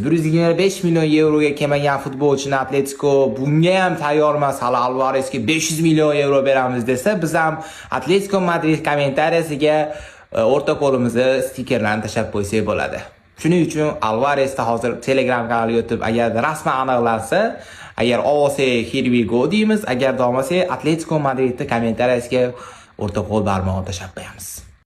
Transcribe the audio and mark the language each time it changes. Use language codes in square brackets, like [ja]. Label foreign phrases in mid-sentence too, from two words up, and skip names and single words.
[uz] 125 million yevroga kelmagan futbolchini Atletico bunga ham tayyor emas. Hali Alvarezga 500 million yevro beramiz desa, biz ham Atletico Madrid kommentariyasiga o'rta qo'limizni stikerlarni tashab qo'ysak bo'ladi. Shuning uchun Alvarezda hozir Telegram kanaliga o'tib, agar rasman aniqlansa, agar olsa [en] here we go [uz] deymiz, agar olmasa Atletico Madridning kommentariyasiga o'rta qo'l barmog'ini tashab qo'yamiz.